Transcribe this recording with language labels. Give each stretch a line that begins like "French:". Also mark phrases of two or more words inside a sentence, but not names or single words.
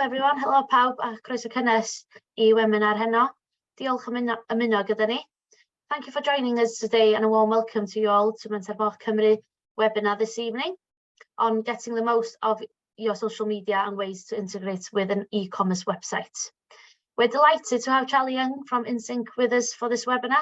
English: everyone.
Welsh: Helo pawb a croeso cynnes I webinar heno. Diolch am ymuno gyda ni.
English: Thank you for joining us today and a warm welcome to you all to Mentor Moch Cymru webinar this evening on getting the most of your social media and ways to integrate with an e-commerce website. We're delighted to have Charlie Young from InSync with us for this webinar.